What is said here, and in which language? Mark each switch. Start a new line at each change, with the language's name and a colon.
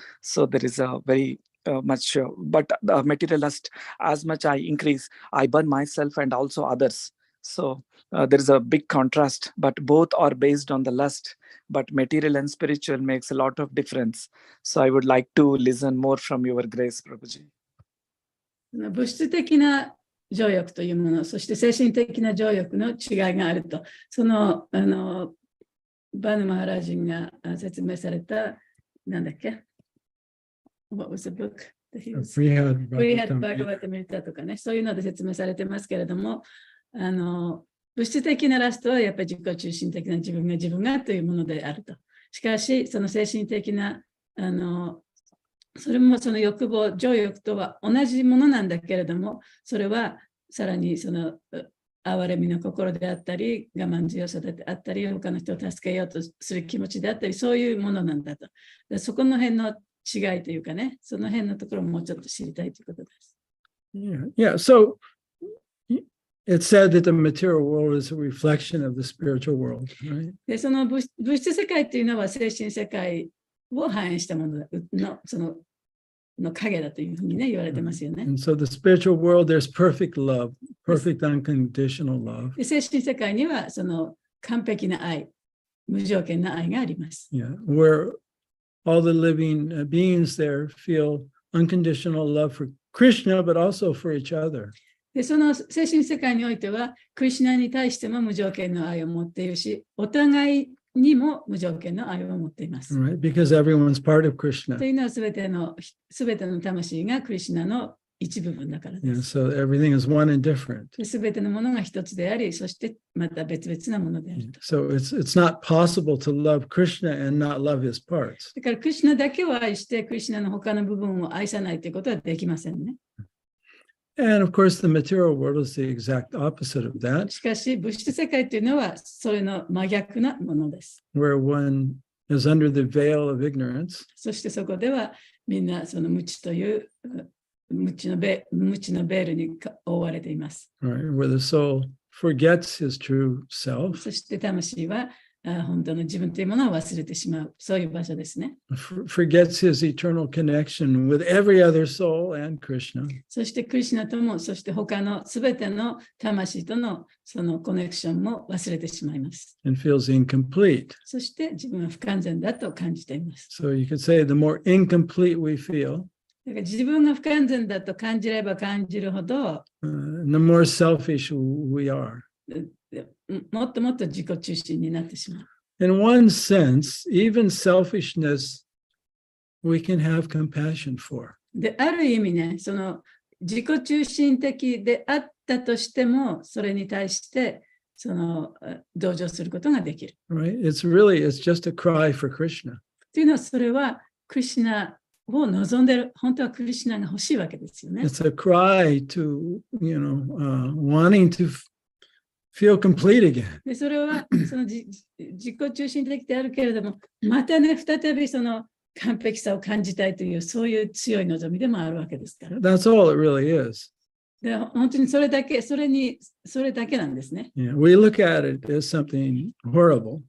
English: So there is a very much, but the material lust, as much I increase, I burn myself and also others. So there is a big contrast, but both are based on the lust, but material and spiritual makes a lot of difference. So I would like to listen more from your grace, Prabhuji.
Japanese: 物質的な情欲というもの、そして精神的な情欲の違いがあると。そのバヌ・マハラジンが説明された、なんだっけ
English: What was the book?
Japanese: Brihad Bhagavatamrita とかね、そういうので説明されてますけれども、物質的なラストはやっぱり自己中心的な自分がというものであると。しかし、その精神的な、それもその欲望、情欲とは同じものなんだけれども、それはさらにその憐れみの心であったり、我慢強さであったり、他の人を助けようとする気持ちであったり、そういうものなんだと。そこの辺の違いというかね、その辺のところももうちょっと知りたいということです。
English: Yeah. So it's said that the material world is a reflection of the spiritual world, right?
Japanese: で、その物質世界っていうのは精神世界を反映したものの、そのの影だというふうにね、言われてますよね。
English: And so the spiritual world, there's perfect love, perfect unconditional love.
Japanese: で、精神世界にはその完璧な愛、無条件な愛があります。
English: Yeah, where all the living beings there feel unconditional love for Krishna, but also for each other.
Japanese: で、その精神世界においては、クリシュナに対しても無条件の愛を持っているし、お互いにも無条件の愛を持っています。
English: Right? Because everyone's part of
Japanese: と
English: Krishna.
Japanese: いうのはすべての魂がクリシュナの一部分だからで
English: Yeah,
Japanese: す。
English: so everything is one and different.
Japanese: すべてのものが一つであり、そしてまた別々なものであると。
English: So it's not possible to love Krishna and not love his parts.
Japanese: だからクリシュナだけを愛して、クリシュナの他の部分を愛さないということはできませんね。
English: And of course, the material world is the exact opposite of that,
Japanese: しかし、物質世界というのはそれの真逆なものです。
English: where one is under the veil of ignorance.
Japanese: そしてそこではみんなその無知という無知のベールに覆われています。
English: Right, where the soul forgets his true self,
Japanese: そして魂は本当の自分というものを忘れてしまう、そういう場所ですね。
English: forgets his eternal connection with every other soul and Krishna.
Japanese: そしてクリシュナとも、そして他のすべての魂とのそのコネクションも忘れてしまいます。
English: And feels incomplete.
Japanese: そして自分は不完全だと感じています。
English: So you could say the more incomplete we feel,
Japanese: だから自分が不完全だと感じれば感じるほど、
English: the more selfish we are.
Japanese: もっともっと自己中心になってしまう。
English: In one sense, even selfishness we can have compassion for.
Japanese: で、ある意味ね、その自己中心的であったとしても、それに対してその同情することができる。
English: Right? It's just a cry for Krishna.
Japanese: というのは、それはクリシュナを望んでる、本当はクリシュナが欲しいわけですよね。
English: It's a cry to, wanting to feel complete again.
Japanese: で、それはその自己中心的であるけれども、またね、再びその完璧さを感じたいという、そういう強い望みでもあるわけですから。
English: That's all it really is.
Japanese: で、本当にそれだけなんですね。
English: Yeah, we look at it as something horrible.